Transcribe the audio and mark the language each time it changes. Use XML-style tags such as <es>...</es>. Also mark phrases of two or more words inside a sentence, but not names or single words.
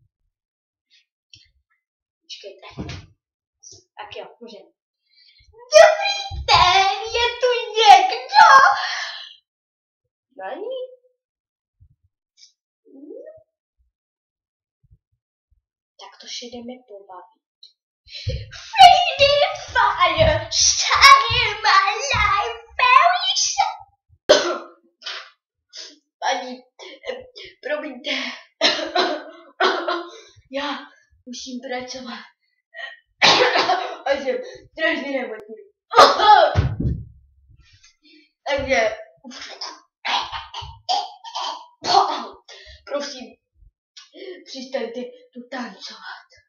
<cs>Počkejte. Tak jo, můžeme. Dobrý den, je tu někdo? Není? Tak to se jdeme pobavit.</cs> <en>Friendly fire, shining my life very sad.</en> <cs>Paní, promiňte. Já musím pracovat. A jsem strašně nemocný. Takže, prosím, přestaňte tu tancovat.</cs>